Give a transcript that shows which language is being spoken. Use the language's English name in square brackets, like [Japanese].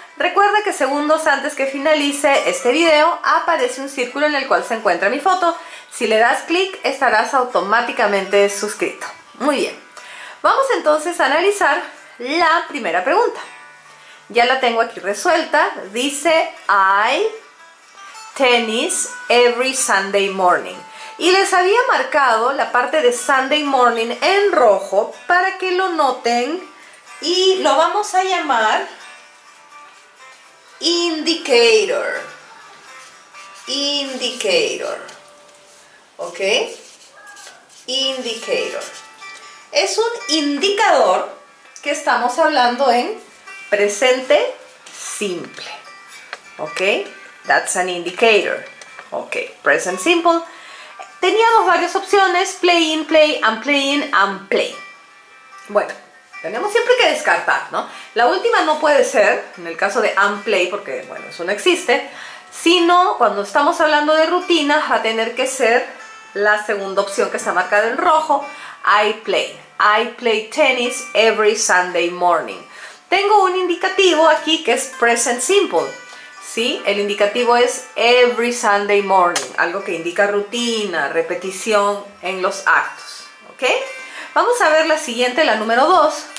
[Spanish] Recuerda que segundos antes que finalice este video aparece un círculo en el cual se encuentra mi foto. Si le das clic, estarás automáticamente suscrito. Muy bien. Vamos entonces a analizar la primera pregunta. Ya la tengo aquí resuelta. Dice [English] I tennis every Sunday morning. [Spanish] Y les había marcado la parte de Sunday morning en rojo para que lo noten y lo vamos a llamar indicator. [English] Indicator. ¿Ok? Indicator. [Spanish] Es un indicador que estamos hablando en presente simple. [English] ¿Ok? That's an indicator. ¿Ok? Present simple. [Spanish] Teníamos varias opciones. [English] Playing, play, I'm playing, I'm playing. [Spanish] Bueno, tenemos siempre que descartar, ¿no? La última no puede ser, en el caso de I'm play, porque, bueno, eso no existe. Sino, cuando estamos hablando de rutinas, va a tener que ser la segunda opción que está marcada en rojo. [English] I play. I play tennis every Sunday morning. [Spanish] Tengo un indicativo aquí que es present simple. ¿Sí? El indicativo es [English] every Sunday morning. [Spanish] Algo que indica rutina, repetición en los actos. ¿Ok? Vamos a ver la siguiente, la número 2.